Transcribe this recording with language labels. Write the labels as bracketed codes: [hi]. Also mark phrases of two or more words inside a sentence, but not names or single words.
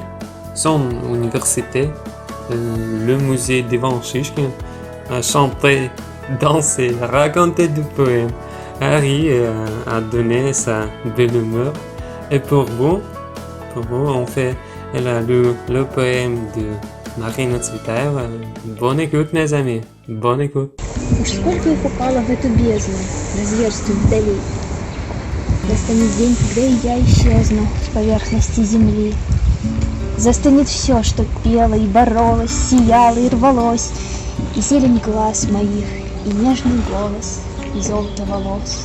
[fr] son université, le musée d'Ivan Shishkin, a chanté, dansé, raconté des poèmes. Harry a donné sa belle humeur. Et pour vous, en fait, elle a lu le poème de Marina Tsvetaeva. Bonne écoute, mes amis. Bonne écoute. [ru] Уж сколько их упало в эту бездну, разверстую вдали. Настанет день, когда и я исчезну с поверхности земли. Застанет все, что пело и боролось, сияло и рвалось, и зелень глаз моих, и нежный голос, и золото волос.